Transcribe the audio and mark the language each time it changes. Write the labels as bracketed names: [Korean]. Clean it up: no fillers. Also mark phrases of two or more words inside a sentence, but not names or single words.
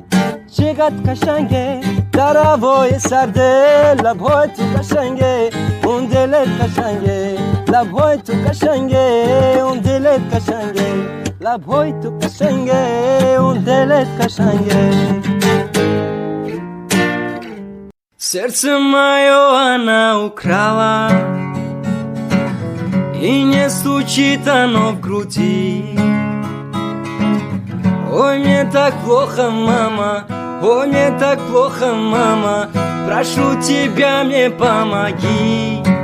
[Persian] چقدر قشنگه در هوای سرده، لبای تو قشنگه اون دلت قشنگه، لبای تو قشنگه اون دلت قشنگه، لبای تو قشنگه اون دلت قشنگه. [Russian] Сердце мое она украла, и не стучит оно в груди. Ой, мне так плохо, мама, ой, мне так плохо, мама, прошу тебя, мне помоги.